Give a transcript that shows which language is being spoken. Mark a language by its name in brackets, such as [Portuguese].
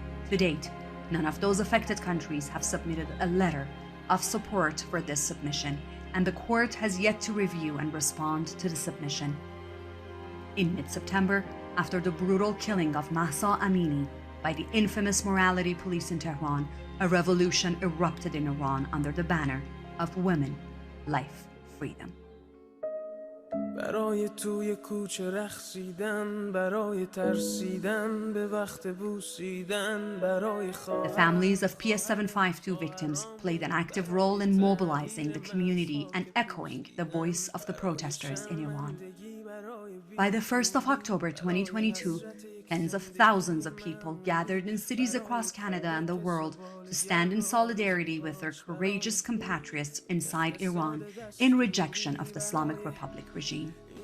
[English] To date, none of those affected countries have submitted a letter of support for this submission, and the court has yet to review and respond to the submission. In mid-September, after the brutal killing of Mahsa Amini by the infamous morality police in Tehran, a revolution erupted in Iran under the banner of women, life, freedom. [Persian] برای توی کوچه رقصیدن برای ترسیدن به وقت بوسیدن برای [English] The families of PS752 victims played an active role in mobilizing the community and echoing the voice of the protesters in Iran. By the 1st of October 2022, tens of thousands of people gathered in cities across Canada and the world to stand in solidarity with their courageous compatriots inside Iran in rejection of the Islamic Republic regime.